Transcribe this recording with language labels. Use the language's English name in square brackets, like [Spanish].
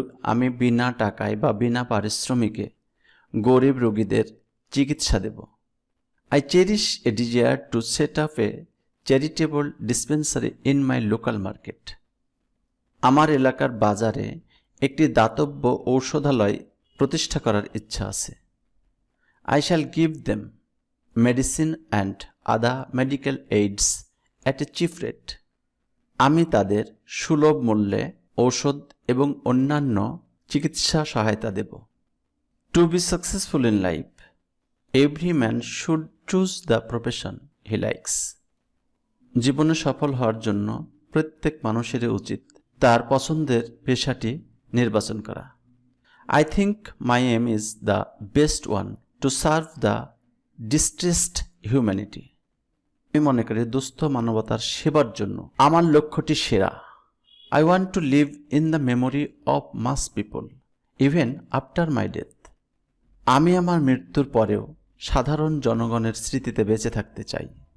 [Bangla] আমি বিনা টাকায় বা বিনা পারিশ্রমিকে গরিব রোগীদের চিকিৎসা দেব। [English] I cherish a desire to set up a charitable dispensary in my local market. [Bangla] আমার এলাকার বাজারে একটি দাতব্য ঔষধালয় প্রতিষ্ঠা করার ইচ্ছা আছে। [English] I shall give them medicine and other medical aids at a cheap rate. [Bangla] আমি তাদের সুলভ মূল্যে ঔষধ এবং অন্যান্য চিকিৎসা সহায়তা দেব। [English] To be successful in life, every man should choose the profession he likes. [Bangla] জীবনে সফল হওয়ার জন্য প্রত্যেক মানুষেরই উচিত তার পছন্দের পেশাটি নির্বাচন করা। [English] I think my aim is the best one to serve the distressed humanity. [Bangla] আমি মনে করি দুস্থ মানবতার সেবার জন্য আমার লক্ষ্যটি সেরা। [English] I want to live in the memory of mass people even after my death. [Bangla] আমি আমার মৃত্যুর পরেও সাধারণ জনগণের স্মৃতিতে বেঁচে থাকতে চাই।